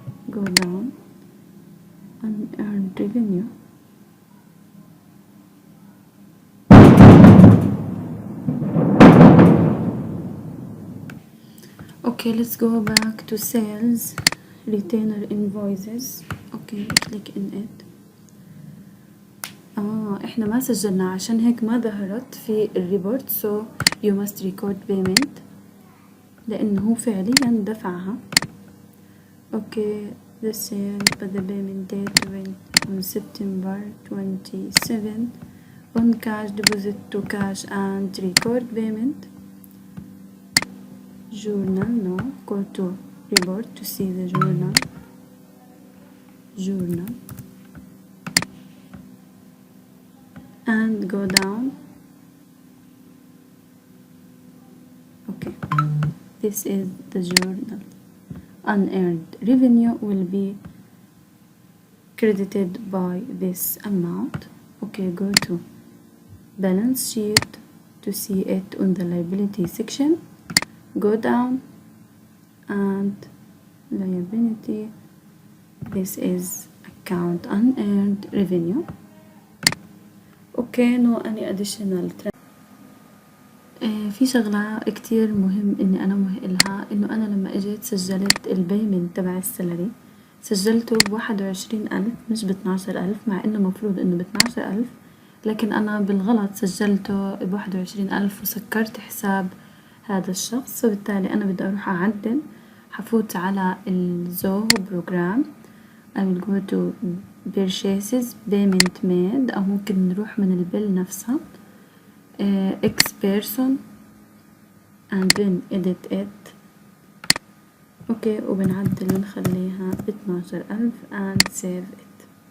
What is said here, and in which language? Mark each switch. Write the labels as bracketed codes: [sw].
[en] go down unearned revenue. okay, let's go back to sales retainer invoices. okay, click in it. [ar] احنا ما سجلنا عشان هيك ما ظهرت في الريبورت. [en] so you must record payment [ar] لانه هو فعليا دفعها. [en] okay. the sale but the payment date went on September 27 on cash deposit to cash and record payment. journal no. go to report to see the journal. and go down. okay, this is the journal. unearned revenue will be credited by this amount. okay, go to balance sheet to see it on the liability section. go down and liability. this is account unearned revenue. okay, no any additional. [ar] في شغلة كتير مهم اني انا مهقلها، انه انا لما اجيت سجلت البيمنت تبع السلري سجلته ب21,000 مش ب12,000، مع انه مفروض انه ب12,000، لكن انا بالغلط سجلته ب21,000 وسكرت حساب هذا الشخص. فبالتالي انا بدي اروح اعدل. حفوت على الزوهو بروجرام. [en] I will go to purchases payment made، [ar] او ممكن نروح من البيل نفسها [en] X person and then edit it. [ar] اوكي، وبنعدل نخليها ب12,000 [en] and save it.